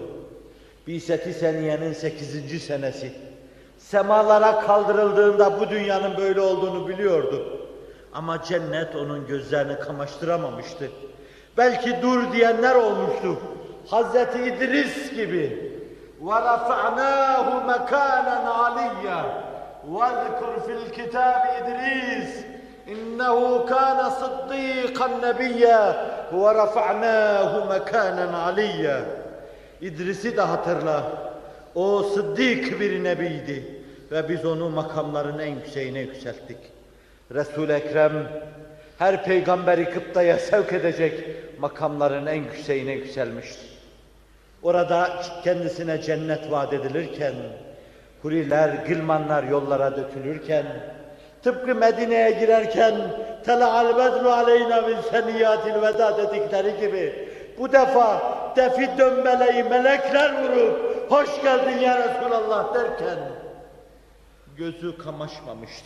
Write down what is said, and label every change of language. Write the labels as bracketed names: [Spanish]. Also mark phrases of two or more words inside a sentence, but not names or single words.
[Turkish] Bi'set-i Seniye'nin 8. senesi. Semalara kaldırıldığında bu dünyanın böyle olduğunu biliyordu. Ama cennet onun gözlerini kamaştıramamıştı. Belki dur diyenler olmuştu. Hazreti İdris gibi. [Arabic] وَرَفَعْنَاهُ مَكَانًا عَلِيًّا وَاذْكُرْ فِي الْكِتَابِ إِدْرِيسَ إِنَّهُ كَانَ صِدِّيقًا نَبِيًّا وَرَفَعْنَاهُ مَكَانًا عَلِيًّا. [Turkish] İdris'i de hatırla. O sıddık bir nebiydi ve biz onu makamların en yükseğine yükselttik. Resul-i Ekrem her peygamberi kıptaya sevk edecek makamların en yükseğine yükselmişti. Orada kendisine cennet vaat edilirken, huriler, gılmanlar yollara dökülürken, tıpkı Medine'ye girerken [Arabic] "طلع البدر علينا من ثنيات الوداع" [Turkish] dedikleri gibi bu defa defi dönmeleyi melekler vurup "Hoş geldin [Arabic] يا رسول الله" [Turkish] derken gözü kamaşmamıştı.